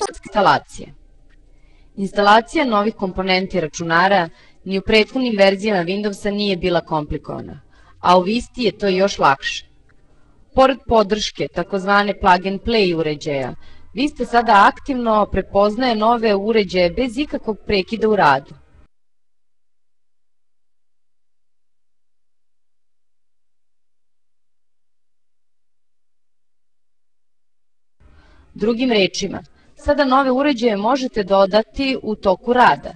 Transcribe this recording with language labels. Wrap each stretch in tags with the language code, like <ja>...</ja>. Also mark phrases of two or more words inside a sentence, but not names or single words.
<sr>Instalacije. Instalacija novih komponenti računara ni u prethodnim verzijama Windowsa nije bila komplikovana, a u Visti je to još lakše. Pored podrške, takozvane</sr> <en>plug and play</en> <sr>uređaja, Vista sada aktivno prepoznaje nove uređaje bez ikakvog prekida u radu. Drugim rečima, sada nove uređaje možete dodati u toku rada.</sr>